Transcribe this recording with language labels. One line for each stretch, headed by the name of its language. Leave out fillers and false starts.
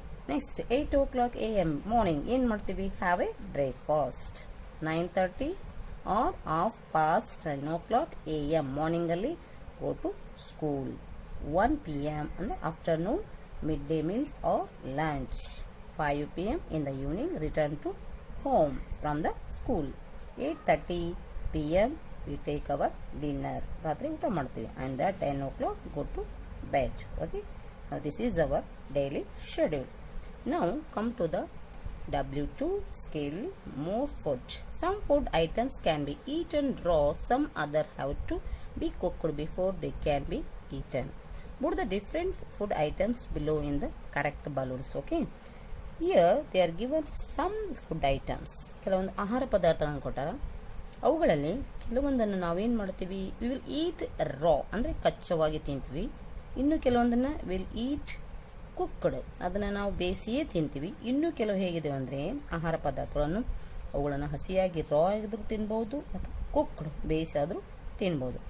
English: next 8 o'clock AM morning
Kannada: ಏನ್ ಮಾಡ್ತೀವಿ,
English: Have a breakfast. 9:30 or half past 9 o'clock AM morning ಅಲ್ಲಿ go to school. 1 PM ಅಂದ್ರೆ afternoon mid day meals or lunch. 5 PM in the evening return to home from the school. 8:30 PM we take our dinner.
Kannada: ರಾತ್ರಿ ಊಟ ಮಾಡ್ತೀವಿ.
English: And at 10 o'clock go to bed. Okay. Now this is our daily schedule. Now come to the W2 skill, more food. Some food items can be eaten raw. Some other have to be cooked before they can be eaten. Put the different food items below in the correct balloons. Okay. Here they are given some food items.
Kannada: ಕೆಲವೊಂದು ಆಹಾರ ಪದಾರ್ಥಗಳನ್ನು ಕೊಟ್ಟಾರ. ಅವುಗಳಲ್ಲಿ ಕೆಲವೊಂದನ್ನು ನಾವೇನ್ ಮಾಡ್ತೀವಿ,
English: we will eat raw
Kannada: ಅಂದ್ರೆ ಕಚ್ಚವಾಗಿ ತಿಂತೀವಿ. ಇನ್ನು ಕೆಲವೊಂದನ್ನ
English: will eat cooked,
Kannada: ಅದನ್ನ ನಾವು ಬೇಯಿಸಿಯೇ ತಿಂತೀವಿ. ಇನ್ನು ಕೆಲವು ಹೇಗಿದೆ ಅಂದ್ರೆ ಆಹಾರ ಪದಾರ್ಥಗಳನ್ನು ಅವುಗಳನ್ನು ಹಸಿಯಾಗಿ ರಾ ಆಗಿದ್ರು ತಿನ್ಬಹುದು, ಅಥವಾ ಕುಕ್ಡ್ ಬೇಯಿಸಾದ್ರೂ ತಿನ್ಬಹುದು.